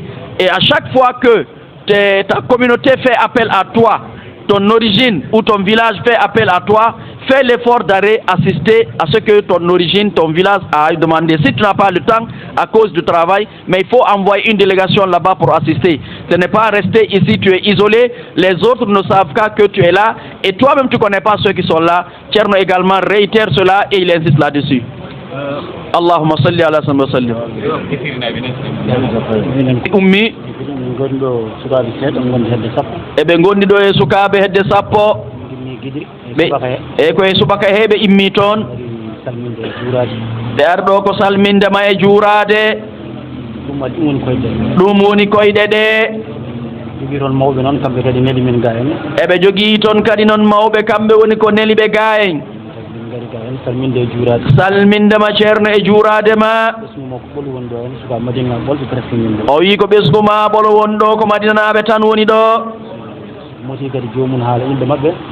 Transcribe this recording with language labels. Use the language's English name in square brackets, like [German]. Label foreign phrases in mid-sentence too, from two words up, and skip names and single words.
[French] Et à chaque fois que ta communauté fait appel à toi, ton origine ou ton village fait appel à toi, fais l'effort d'aller assister à ce que ton origine, ton village a demandé. Si tu n'as pas le temps à cause du travail, mais il faut envoyer une délégation là-bas pour assister. Ce n'est pas rester ici, tu es isolé, les autres ne savent pas que tu es là, et toi-même tu ne connais pas ceux qui sont là. Tcherno également réitère cela et il insiste là-dessus. [Arabic] اللهم صل على سلام وسلم. [Fula] Ummi eɓe gondi ɗo e sukaɓe hedde sappo ɓe koye subaka heɓe immi toon ɓe arɗo ko salmindema e juurade ɗum woni koyɗe ɗe eɓe jogii toon kadi noon mawɓe kamɓe woni ko neliɓe ga en salmindema ceerno e juuradema o wi ko ɓesgu ma ɓolo woni ɗo ko madinanaɓe tan woni ɗo moti kadi jomum haala yimɓe maɓɓe